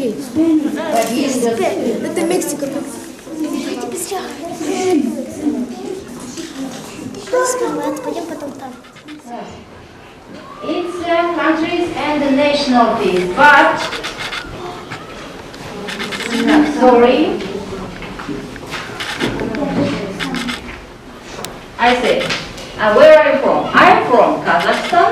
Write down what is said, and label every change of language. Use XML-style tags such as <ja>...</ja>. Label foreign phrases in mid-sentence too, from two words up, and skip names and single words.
<en>But he is just</en> <ru>Это Мексика. Пойдем потом там.</ru> <en>it's countries and the nationalities, but sorry, I say, where are you from? I'm from Kazakhstan.</en>